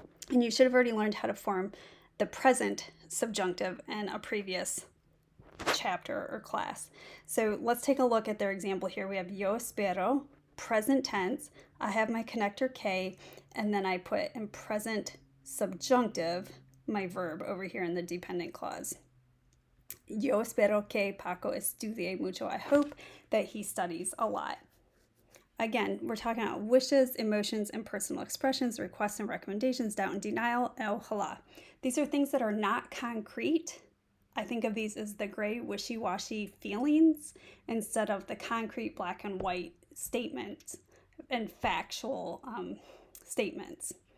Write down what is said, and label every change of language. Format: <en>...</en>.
<en>And you should have already learned how to form the present subjunctive in a previous chapter or class. So let's take a look at their example here. We have</en> <es>yo espero,</es> <en>present tense. I have my connector K, and then I put in present subjunctive my verb over here in the dependent clause.</en> <es>Yo espero que Paco estudie mucho.</es> <en>I hope that he studies a lot. Again, we're talking about wishes, emotions, and personal expressions, requests and recommendations, doubt and denial, and ojalá. These are things that are not concrete. I think of these as the gray, wishy-washy feelings instead of the concrete black and white statements and factual statements.</en>